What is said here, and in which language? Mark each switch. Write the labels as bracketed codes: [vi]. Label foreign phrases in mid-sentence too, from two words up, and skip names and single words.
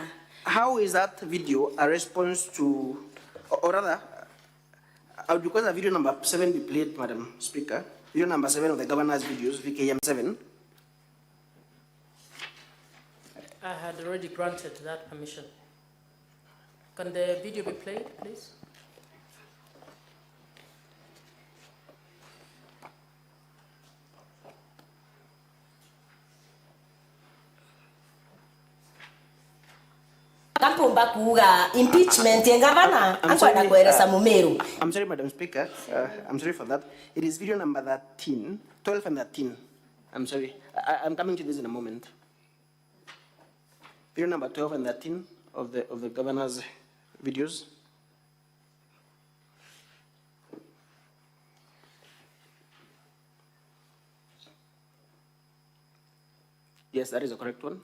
[en] How is that video a response to, or rather, I would request a video number 7 be played, Madam Speaker. Video number 7 of the governor's videos, VKM 7. I had already granted that permission. Can the video be played, please? [mer] Kampumba kuga impeachment ngavana ankwenda kueleza Meru. [en] I'm sorry, Madam Speaker. I'm sorry for that. It is video number 13, 12 and 13. I'm sorry. I'm coming to this in a moment. Video number 12 and 13 of the governor's videos. Yes, that is the correct one.